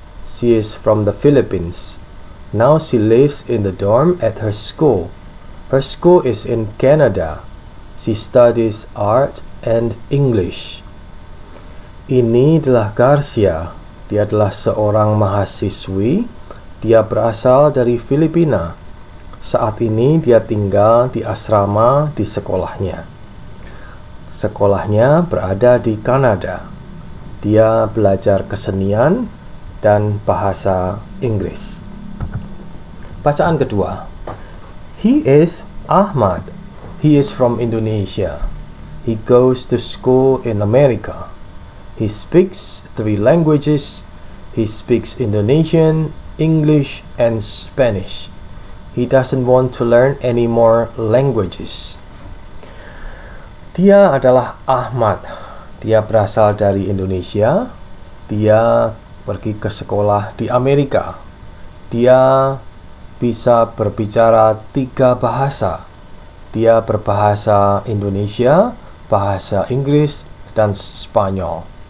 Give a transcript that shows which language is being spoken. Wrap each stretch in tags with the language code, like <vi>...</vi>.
<en>She is from the Philippines. Now she lives in the dorm at her school. Her school is in Canada. She studies art and English.</en> <id>Ini adalah Garcia. Dia adalah seorang mahasiswi. Dia berasal dari Filipina. Saat ini dia tinggal di asrama di sekolahnya. Sekolahnya berada di Kanada. Dia belajar kesenian dan bahasa Inggris. Bacaan kedua.</id> <en>He is Ahmad. He is from Indonesia. He goes to school in America. He speaks 3 languages. He speaks Indonesian, English, and Spanish. He doesn't want to learn any more languages.</en> <id>Dia adalah Ahmad. Dia berasal dari Indonesia. Dia pergi ke sekolah di Amerika. Dia bisa berbicara 3 bahasa. Dia berbahasa Indonesia, bahasa Inggris, dan Spanyol.</id>